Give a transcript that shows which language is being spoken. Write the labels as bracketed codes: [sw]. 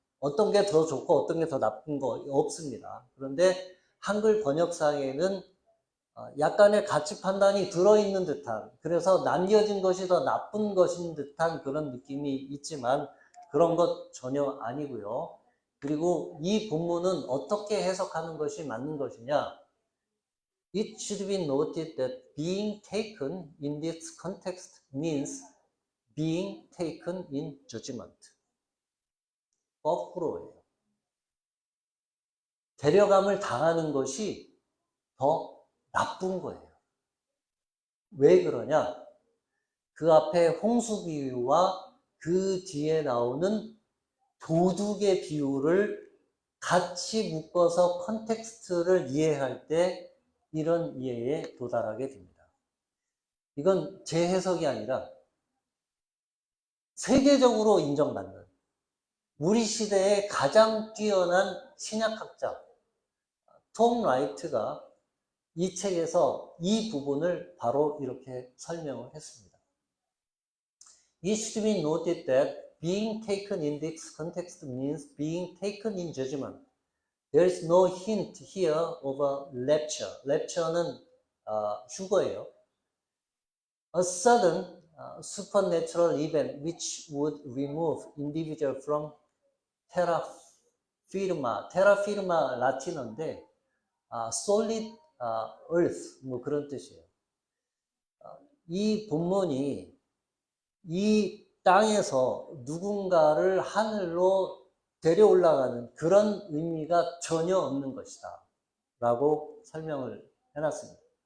[ko] 어떤 게 더 좋고 어떤 게 더 나쁜 거 없습니다. 그런데 한글 번역상에는 약간의 가치 판단이 들어있는 듯한, 그래서 남겨진 것이 더 나쁜 것인 듯한 그런 느낌이 있지만 그런 것 전혀 아니고요. 그리고 이 본문은 어떻게 해석하는 것이 맞는 것이냐? [en] It should be noted that being taken in this context means being taken in judgment. [ko] 거꾸로예요. 데려감을 당하는 것이 더 나쁜 거예요. 왜 그러냐? 그 앞에 홍수 비유와 그 뒤에 나오는 도둑의 비유를 같이 묶어서 컨텍스트를 이해할 때 이런 이해에 도달하게 됩니다. 이건 제 해석이 아니라 세계적으로 인정받는 우리 시대의 가장 뛰어난 신약학자 톰 라이트가 이 책에서 이 부분을 바로 이렇게 설명을 했습니다. [en] It should be noted that being taken in this context means being taken in judgment. There is no hint here of a rapture. [ko] rapture는 휴거예요. [en] A sudden supernatural event which would remove individual from terra firma. [ko] terra firma 라틴어인데 [en] solid earth [ko] 뭐 그런 뜻이에요. 이 본문이 이 땅에서 누군가를 하늘로 데려 올라가는 그런 의미가 전혀 없는 것이다 라고 설명을 해놨습니다.